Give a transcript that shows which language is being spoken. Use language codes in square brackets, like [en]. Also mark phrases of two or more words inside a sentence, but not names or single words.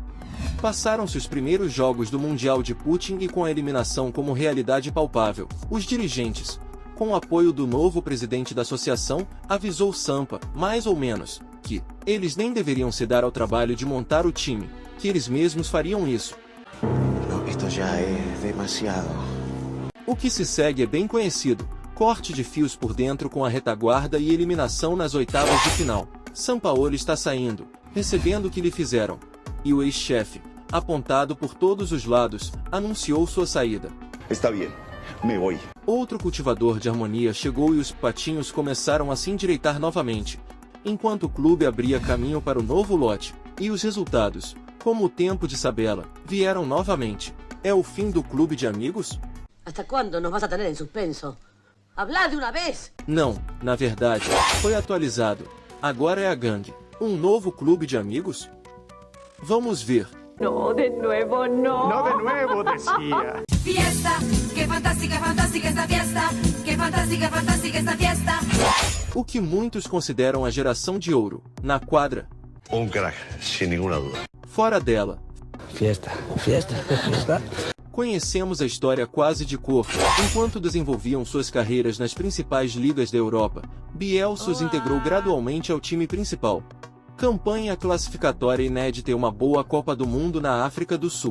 [pt] Passaram-se os primeiros jogos do Mundial de Putin e com a eliminação como realidade palpável, os dirigentes, com o apoio do novo presidente da associação, avisou Sampa, mais ou menos, que eles nem deveriam se dar ao trabalho de montar o time, que eles mesmos fariam isso. [es] Esto ya es demasiado. [pt] O que se segue é bem conhecido, corte de fios por dentro com a retaguarda e eliminação nas oitavas de final. Sampaoli está saindo, recebendo o que lhe fizeram. E o ex-chefe, apontado por todos os lados, anunciou sua saída. [es] Está bien, me voy. [pt] Outro cultivador de harmonia chegou e os patinhos começaram a se endireitar novamente, enquanto o clube abria caminho para o novo lote. E os resultados, como o tempo de Sabella, vieram novamente. É o fim do clube de amigos? [es] ¿Hasta cuándo nos vas a tener en suspenso? ¡Habla de una vez! [pt] Não, na verdade, foi atualizado. Agora é a gangue. Um novo clube de amigos? Vamos ver. [es] No, de nuevo no. No de nuevo, decía. Fiesta, qué fantástica, fantástica esta fiesta. Qué fantástica, fantástica esta fiesta. [pt] O que muitos consideram a geração de ouro, na quadra. [es] Crack, sin ninguna duda. [pt] Fora dela. [es] Fiesta, fiesta, fiesta. [pt] Conhecemos a história quase de cor. Enquanto desenvolviam suas carreiras nas principais ligas da Europa, Bielsa os integrou gradualmente ao time principal. Campanha classificatória inédita e uma boa Copa do Mundo na África do Sul.